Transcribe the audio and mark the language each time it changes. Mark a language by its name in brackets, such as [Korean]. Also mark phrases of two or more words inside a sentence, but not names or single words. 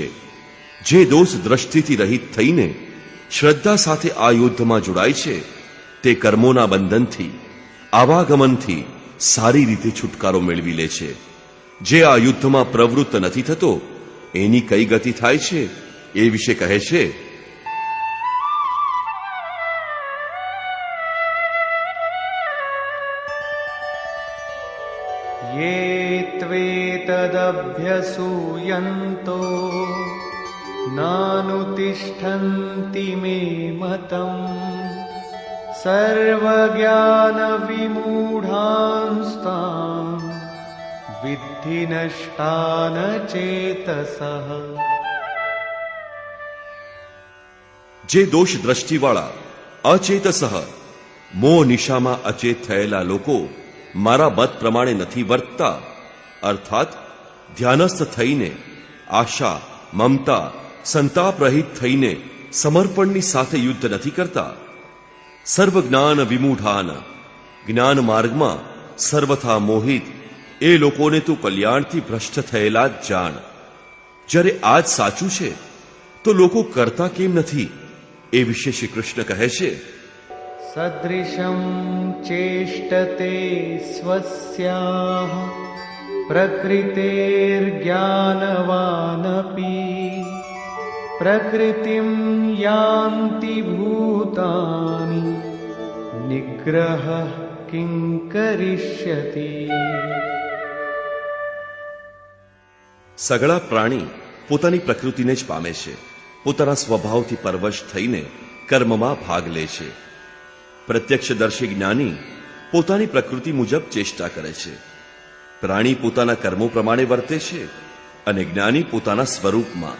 [Gujarati] જે દોષ દ્રષ્ટિથી રહિત થઈને શ્રદ્ધા સાથે આ યુદ્ધમાં જોડાય છે, તે કર્મોના બંધનથી, આવાગમનથી સારી રીતે છુટકારો મેળવી લે છે. જે આ યુદ્ધમાં પ્રવૃત્ત નથી થતો, એની કઈ ગતિ થાય છે એ વિશે કહે છે. [Sanskrit] ये त्वेतदभ्यसूयन्तो नानुतिष्ठन्ति मे मतम् सर्वज्ञानविमूढांस्तान् विद्धि नष्टान चेतसः. [Gujarati] જે દોષ દ્રષ્ટિવાળા અચેતસઃ મોહ નિશામાં અચેત થયેલા લોકો મારા મત પ્રમાણે નથી વર્તતા, અર્થાત ધ્યાનસ્થ થઈને, આશા, મમતા, સંતાપ રહિત થઈને સમર્પણની સાથે યુદ્ધ નથી કરતા. [Sanskrit] સર્વજ્ઞાન વિમૂઢાન, [Gujarati] જ્ઞાન માર્ગમાં સર્વથા મોહિત એ લોકોને તું કલ્યાણથી ભ્રષ્ટ થયેલા જ જાણ. જ્યારે આ જ સાચું છે તો લોકો કરતા કેમ નથી એ વિશે શ્રી કૃષ્ણ કહે છે. [Sanskrit] सदृशं चेष्टते स्वस्याः प्रकृतेर्ज्ञानवानपि प्रकृतिं यान्ति भूतानि निग्रहः किं करिष्यति. [Gujarati] સગળા પ્રાણી પોતાની પ્રકૃતિને જ પામે છે. પોતાના સ્વભાવથી પરવશ થઈને કર્મમાં ભાગ લે છે. પ્રત્યક્ષદર્શી જ્ઞાની પોતાની પ્રકૃતિ મુજબ ચેષ્ટા કરે છે. પ્રાણી પોતાના કર્મો પ્રમાણે વર્તે છે અને જ્ઞાની પોતાના સ્વરૂપમાં.